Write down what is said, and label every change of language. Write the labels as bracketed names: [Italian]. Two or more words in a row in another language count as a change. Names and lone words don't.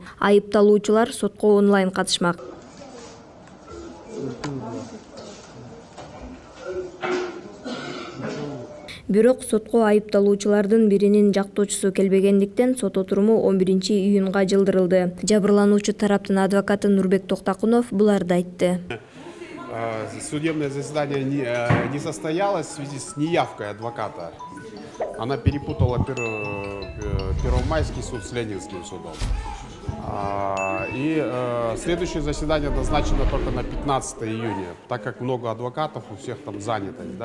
[Kyrgyz] Айыпталуучулар сотко онлайн катышмак. Бирок сотко айыпталуучулардын биринин жактоочусу келбегендиктен сот отуруму 11-июнга жылдырылды. Жабырлануучу тараптын адвокаты Нурбек Токтакунов буларды айтты. [Russian] Судебное заседание не состоялось в связи с неявкой адвоката. Она перепутала Первомайский суд с Ленинским судом. И следующее заседание назначено только на 15 июня, так как много адвокатов, у всех там занятость.